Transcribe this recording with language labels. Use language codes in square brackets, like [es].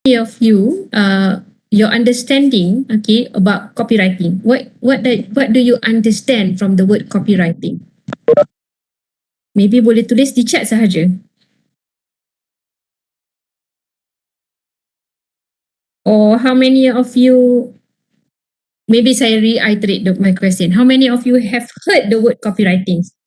[en] of you, your understanding, okay, about copywriting? What do you understand from the word copywriting? [ms] Maybe boleh tulis di chat sahaja. [en] Or how many of you, maybe [ms] saya [en] reiterate my question. How many of you have heard the word copywriting?